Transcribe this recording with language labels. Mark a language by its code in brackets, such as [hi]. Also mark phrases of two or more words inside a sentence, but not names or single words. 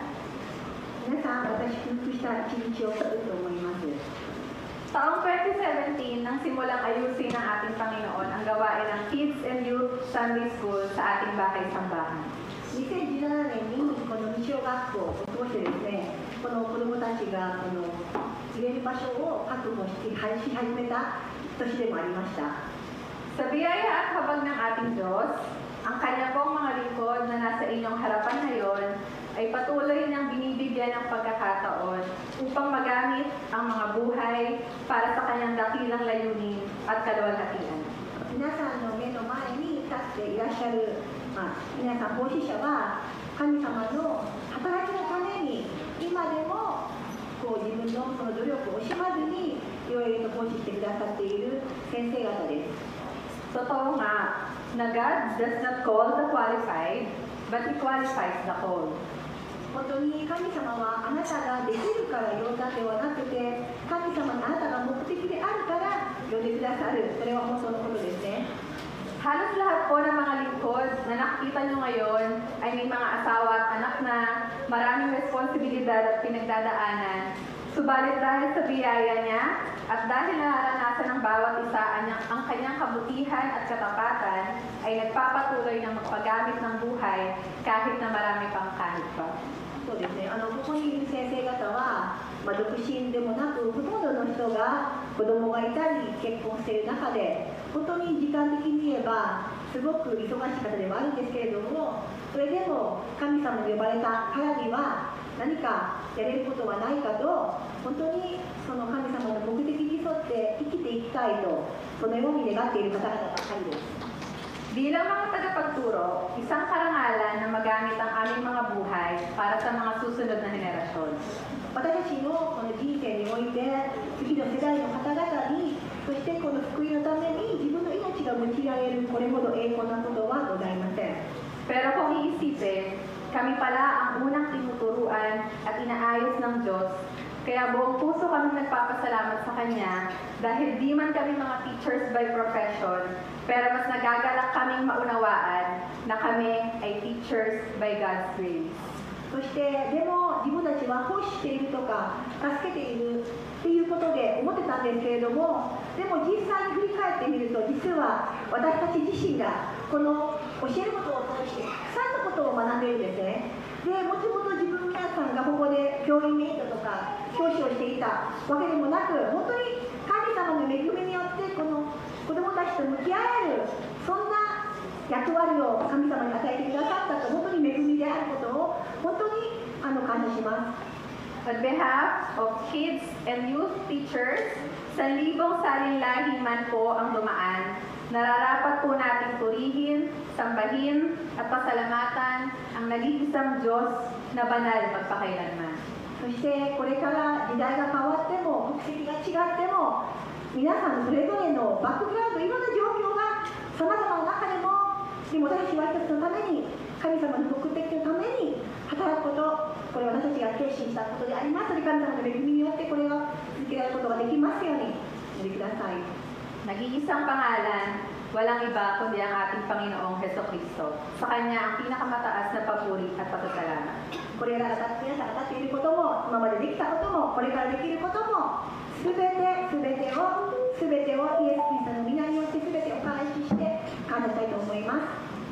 [ja] 皆さん、私、祝福した一日を送ると思います。 [tl] Taong 2017 nang simulang ayusin ng ating Panginoon ang gawain ng [en] Kids and Youth Sunday School [tl] sa ating bahay-sambahan. [ja] 2017 年にこの未小学校を通してですね、この子どもたちが入れる場所を確保し始めた年でもありました。 [tl] Sa biyaya at habag ng ating Diyos, ang Kanya pong mga lingkod na nasa inyong harapan ngayon ay patuloy niyang binibigyan ng pagkakataon upang magamit ang mga buhay para sa Kanyang dakilang layunin at kaluwalhatian. [ja] 皆さんの目の前に立っていらっしゃる、皆さん奉仕者は神様の働きのために今でも自分のその努力を惜しまずにいろいろと奉仕してくださっている先生方です。 [tl] Totoo nga na [en] God does not call the qualified, but He qualifies the called. [ja] 本当に神様はあなたができるから呼んだではなくて、神様にあなたが目的であるから呼んでくださる。それは本当のことですね。 [tl] Halos lahat po ng mga lingkod na nakikita nyo ngayon ay may mga asawa at anak na, maraming responsibilidad at pinagdadaanan. Subalit dahil sa biyaya niya at dahil nararanasan ng bawat isa ang kanyang kabutihan at katapatan, ay nagpapatuloy ng magpagamit ng buhay kahit na marami pang kahit pa. [ja] そうですね。ここにいる先生方は、独身でもなく、ほとんどの人が子供がいたり結婚している中で、本当に時間的に言えばすごく忙しい方ではあるんですけれども、それでも神様に呼ばれたからには何かやれることはないかと、本当にその神様の目的に沿って生きていきたいと、そのように願っている方々ばかりです。 [tl] Bilang mga tagapagturo, isang karangalan na magamit ang aming mga buhay para sa mga susunod na henerasyon. [ja] 私たちのこの人生において、次の世代の方々に、そしてこの福音のために自分の命が用いられるこれほど栄光なことはございません。 [tl] Pero kung iisipin, kami pala ang unang tinuturuan at inaayos ng Diyos, kaya buong puso kami nagpapasalamat sa Kanya dahil di man kami mga [en] teachers by profession, [tl] pero mas nagagalak kaming maunawaan na kami ay [en] teachers by God's grace. [ja] そしてでも自分たちは奉仕しているとか助けているっていうことで思ってたんですけれども、でも実際に振り返ってみると、実は私たち自身がこの教えることを通してたくさんのことを学んでいるんですね。でもともと自分皆さんがここで教員免許とか教師をしていたわけでもなく、本当に神様の恵みによってこの子どもたちと向き合える、そんな役割を神様に与えてくださったと、本当に恵みであることを本当に感謝します。 [en] On behalf of kids and youth teachers, [tl] sa libong saling-lahi man po ang dumaan, nararapat po nating purihin, sambahin, at pasalamatan ang nag-iisang Diyos na banal magpakailanman. [ja] そしてこれから時代が変わっても、国籍が違っても、皆さんそれぞれのバックグラウンド、いろんな状況がさまざまな中でも、でも私たちは一つのために、神様の目的のために働くこと、これは私たちが決心したことであります。神様の恵みによってこれが続けられることができますようにお祈りください。 [tl] Nag-iisang pangalan, walang iba kundi ang ating Panginoong Hesukristo. Sa Kanya ang pinakamataas na papuri at pasasalamat. [ja] これらが皆さんが当たっていることも、今までできたことも、これからできることも、すべてをイエス・キリストの皆によってすべてお返しして感謝したいと思います。